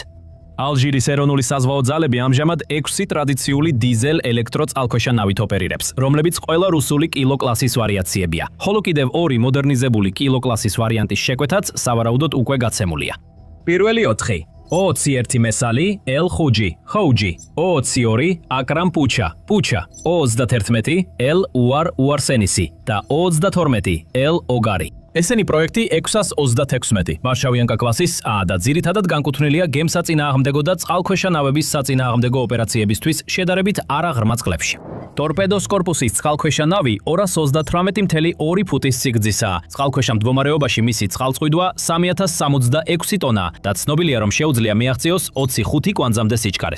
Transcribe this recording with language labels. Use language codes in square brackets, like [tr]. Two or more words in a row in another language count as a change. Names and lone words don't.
[ka] ალჟირის ეროვნული საზღვაო ძალები ამჟამად 6 ტრადიციული დიზელ-ელექტრო წყალქვეშა ნავით ოპერირებს, რომლებიც ყველა რუსული კილო კლასის ვარიაციებია, ხოლო კიდევ 2 მოდერნიზებული კილო კლასის ვარიანტის შეკვეთაც სავარაუდოდ უკვე გაცემულია. პირველი 4 O21 მესალი, El Huji, Houji, O22 Akram Pucha, Pucha, O31 El Uar Uarsenisi და O22 El Ogari. ესენი პროექტი 636 ვარშავიანკა კლასის A და ძირითადად განკუთვნილია გემსაწინააღმდეგო და წყალქვეშა ნავების საწინააღმდეგო ოპერაციებისთვის შედარებით არაღრმა წყლებში. ტორპედოს კორპუსის წყალქვეშა ნავი 238.2 ფუტის სიგრძისაა. წყალქვეშა მდგომარეობაში მისი წყალწყვიდვა 3066 ტონაა და ცნობილია, რომ შეუძლია მიაღწიოს 25 კვანძამდე სიჩქარეს.